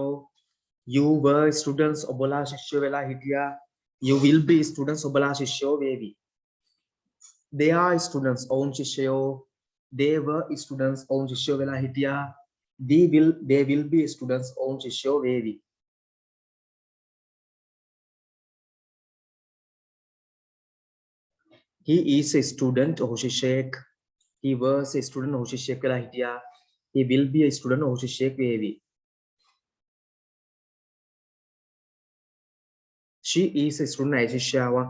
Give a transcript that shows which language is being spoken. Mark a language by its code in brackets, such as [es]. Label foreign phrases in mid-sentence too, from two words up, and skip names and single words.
[en] You were students [si] ඔබලා ශිෂ්‍යයෝ වෙලා හිටියා. [en] You will be students [si] ඔබලා ශිෂ්‍යයෝ වේවි. [en] They are students [si] ඔවුන් ශිෂ්‍යයෝ. [en] They were students [si] ඔවුන් ශිෂ්‍යයෝ වෙලා හිටියා. [en] They will be students [si] ඔවුන් ශිෂ්‍යයෝ වේවි. [en] He is a student [si] ඔහු ශිෂ්‍යයෙක්. [en] He was a student [si] ඔහු ශිෂ්‍යයෙක් වෙලා හිටියා. [en] He will be a student [si] ඔහු ශිෂ්‍යයෙක් වේවි. [en] She is a student [si] ඇය ශිෂ්‍යාවක්.